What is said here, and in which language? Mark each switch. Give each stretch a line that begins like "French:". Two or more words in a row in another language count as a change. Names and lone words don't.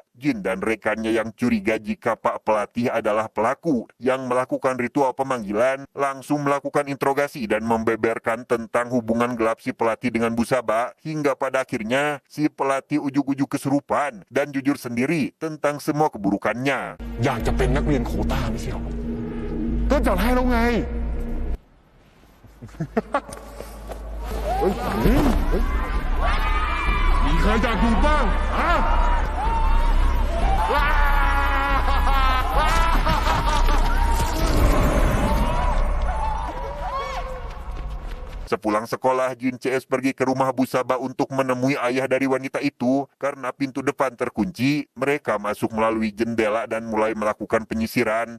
Indonesian: Jin dan rekannya yang curiga jika Pak Pelatih adalah pelaku yang melakukan ritual pemanggilan langsung melakukan interogasi dan membeberkan tentang hubungan gelap si pelatih dengan Busaba, hingga pada akhirnya si pelatih ujuk-ujuk kesurupan dan jujur sendiri tentang semua keburukannya.
Thai: อยากจะเป็นนักเรียนโควต้าไม่ใช่หรอ ก็จัดให้แล้วไง เฮ้ยมีใครอยากดูบ้างฮะ
Indonesian: Sepulang sekolah, Jin CS pergi ke rumah Busaba untuk menemui ayah dari wanita itu. Karena pintu depan terkunci, mereka masuk melalui jendela dan mulai melakukan penyisiran.